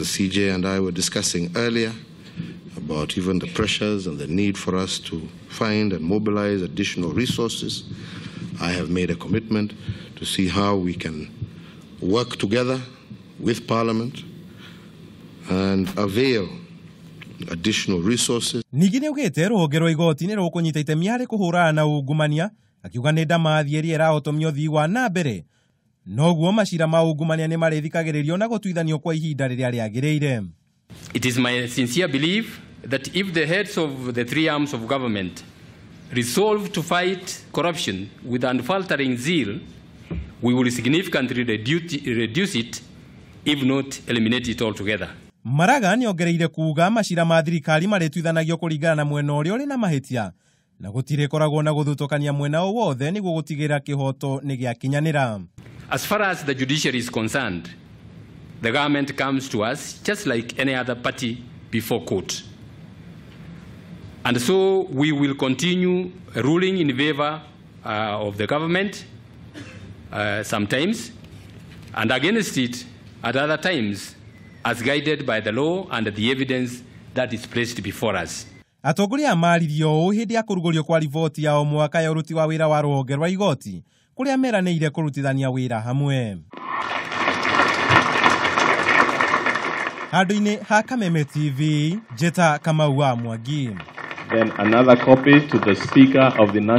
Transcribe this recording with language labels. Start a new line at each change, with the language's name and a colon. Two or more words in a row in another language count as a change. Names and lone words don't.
English: The CJ and I were discussing earlier about even the pressures and the need for us to find and mobilize additional resources. I have made a commitment to see how we can work together with Parliament and avail additional resources.
Kikuyu: Ningine ugite ruhonge rwa igoti ni rukunyita itemi hari kuhurana na ungumania akiuga ni ndamathi eri irahotomio thii wa na mbere noguo macira ma ungumania ni marithikagiririo na gutuithanio kwa ihinda riria riagiriire.
English: It is my sincere belief that if the heads of the three arms of government resolve to fight corruption with unfaltering zeal, we will significantly reduce it, if not eliminate it altogether.
Kikuyu: Maraga ni ongereire kuuga macira ma thirikari marituithanagio kuringana na mwena uria uri na mahitia na gutire koragwo na guthutukania mwena o wothe niguo gutigira kihoto ni giakinyanira.
English: As far as the judiciary is concerned, the government comes to us just like any other party before court. And so we will continue ruling in favor of the government sometimes and against it at other times as guided by the law and the evidence that is placed before us.
Kikuyu: Atongoria amaririo hindi ya kurugurio kwa riboti ya o mwaka ya uruti wa wira wa ruhonge rwa igoti kuria meraniire kurutithania wira hamwe. Handu-ini ha Kameme TV, Jeta Kamau wa Mwangi.
English: Then another copy to the Speaker of the National